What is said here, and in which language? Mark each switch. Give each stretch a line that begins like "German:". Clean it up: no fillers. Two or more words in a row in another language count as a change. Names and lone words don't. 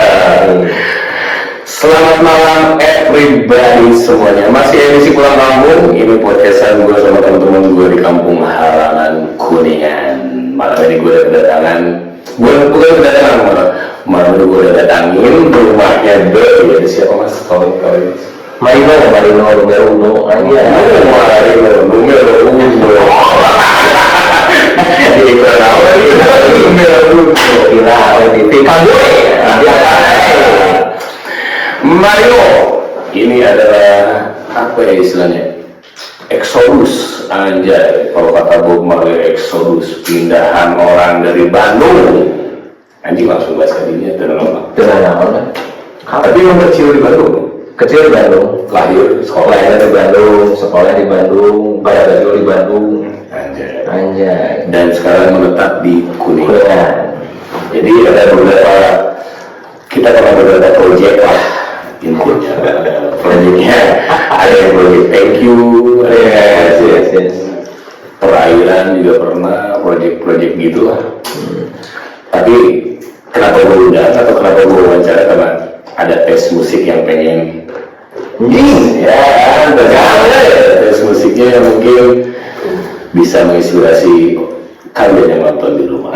Indonesian: Selamat malam everybody semuanya. Masih edisi pulang kampung. Ini podcastan gue sama teman-teman gue di kampung halaman Kuningan. Malam ini gue udah kedatangan. Malam ini gue udah datangin rumahnya ya siapa mas? Kau Marino
Spanish: numero uno.
Indonesian: Marino
Spanish: numero uno.
Indonesian: Mario, ini adalah apa ya istilahnya? Exodus, anjay. Kalau kata Bob Marley, Exodus, pindahan orang dari Bandung. Anjing langsung bahas kadinya, tenang. Tapi yang kecil di Bandung. Kecil di Bandung, Lahir, sekolahnya di Bandung, sekolah di Bandung, bayar gaji di Bandung. Anjay. Dan sekarang menetap di Kuningan. Jadi ada beberapa, kita pernah beberapa proyek lah intinya. Proyeknya ada yang proyek
English: thank you,
Indonesian: Yes. perairan juga pernah, proyek gitu lah. Tapi kenapa gue undang atau kenapa gue wawancara, karena ada tes musik yang pengen tes musiknya yang mungkin bisa menginspirasi kalian yang nonton di rumah.